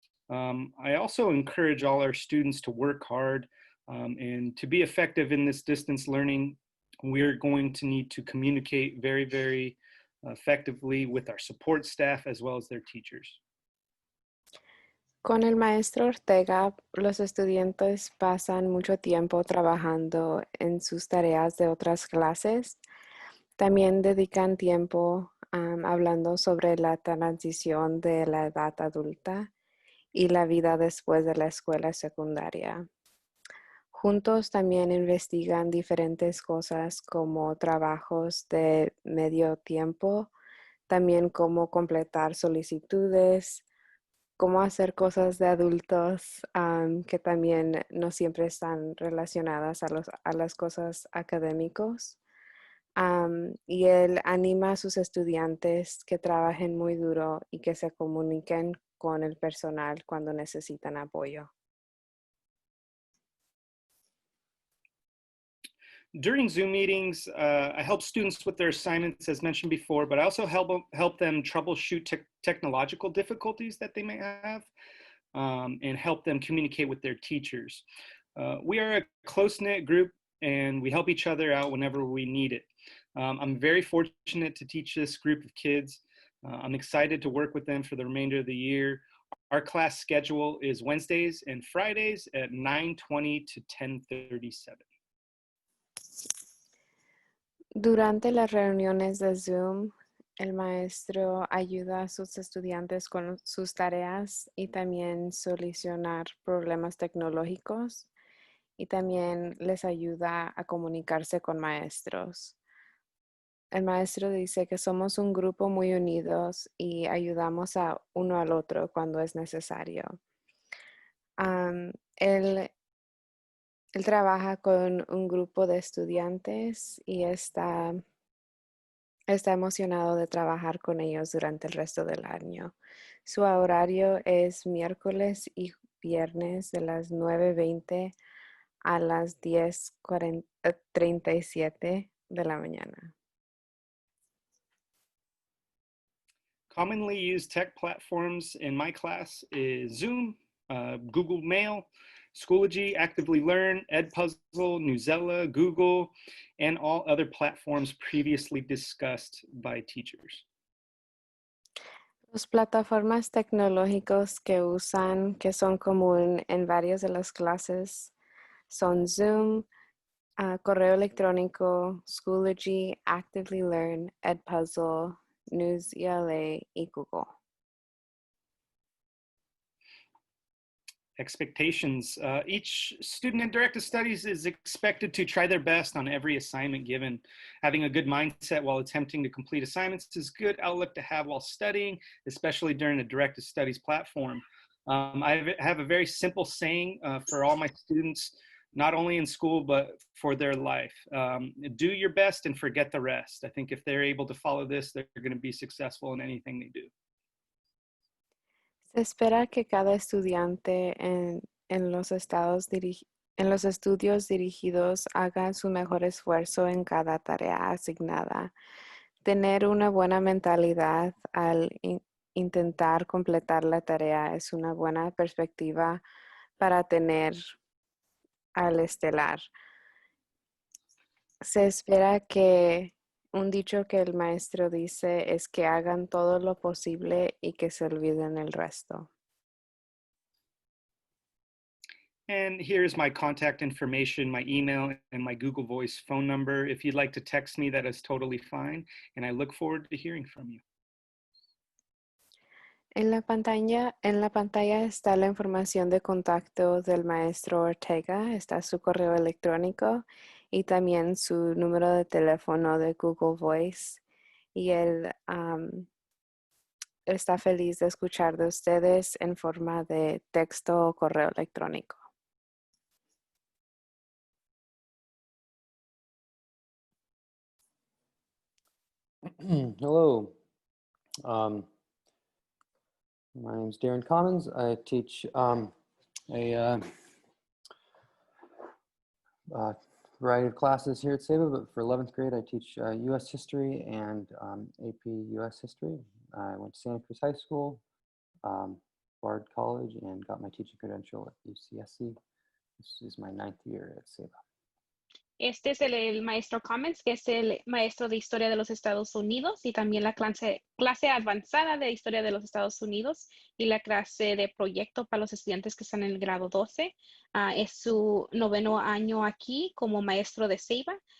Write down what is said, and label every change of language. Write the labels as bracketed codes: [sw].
[en] I also encourage all our students to work hard and to be effective in this distance learning. We're going to need to communicate very, very effectively with our support staff as well as their teachers. [es] Con el maestro Ortega, los estudiantes pasan mucho tiempo trabajando en sus tareas de otras clases. También dedican tiempo hablando sobre la transición de la edad adulta y la vida después de la escuela secundaria. Juntos también investigan diferentes cosas como trabajos de medio tiempo, también cómo completar solicitudes, cómo hacer cosas de adultos que también no siempre están relacionadas a las cosas académicos. Y él anima a sus estudiantes que trabajen muy duro y que se comuniquen con el personal cuando necesitan apoyo. [en] During Zoom meetings, I help students with their assignments, as mentioned before, but I also help them troubleshoot technological difficulties that they may have and help them communicate with their teachers. We are a close-knit group and we help each other out whenever we need it. I'm very fortunate to teach this group of kids. I'm excited to work with them for the remainder of the year. Our class schedule is Wednesdays and Fridays at 9:20 to 10:37. [es] Durante las reuniones de Zoom, el maestro ayuda a sus estudiantes con sus tareas y también solucionar problemas tecnológicos y también les ayuda a comunicarse con maestros. El maestro dice que somos un grupo muy unidos y ayudamos a uno al otro cuando es necesario. Él trabaja con un grupo de estudiantes y está emocionado de trabajar con ellos durante el resto del año. Su horario es miércoles y viernes de las 9:20 a las 10:37 de la mañana. [en] Commonly used tech platforms in my class is Zoom, Google Mail, Schoology, Actively Learn, Edpuzzle, Newsela, Google, and all other platforms previously discussed by teachers. [es] Las plataformas tecnológicas que usan, que son común en varias de las clases, son Zoom, correo electrónico, Schoology, Actively Learn, Edpuzzle, Newsela y Google. [en] Expectations. Each student in directed studies is expected to try their best on every assignment given. Having a good mindset while attempting to complete assignments is a good outlook to have while studying, especially during a directed studies platform. I have a very simple saying for all my students, not only in school, but for their life. Do your best and forget the rest. I think if they're able to follow this, they're going to be successful in anything they do. [es] Se espera que cada estudiante en los estudios dirigidos haga su mejor esfuerzo en cada tarea asignada. Tener una buena mentalidad al intentar completar la tarea es una buena perspectiva para tener al estelar. Se espera que un dicho que el maestro dice es que hagan todo lo posible y que se olviden el resto. [en] And here's my contact information, my email, and my Google Voice phone number. If you'd like to text me, that is totally fine. And I look forward to hearing from you. [es] En la pantalla está la información de contacto del maestro Ortega, está su correo electrónico y también su número de teléfono de Google Voice. Y él está feliz de escuchar de ustedes en forma de texto o correo electrónico. [en] Hello. My name is Darren Commons. I teach a variety of classes here at Ceiba, but for 11th grade, I teach U.S. history and AP U.S. history. I went to Santa Cruz High School, Bard College, and got my teaching credential at UCSC. This is my 9th year at Ceiba. [es] Este es el maestro Cummins, que es el maestro de Historia de los Estados Unidos y también la clase avanzada de Historia de los Estados Unidos y la clase de proyecto para los estudiantes que están en el grado 12. Es su 9º año aquí como maestro de Ceiba.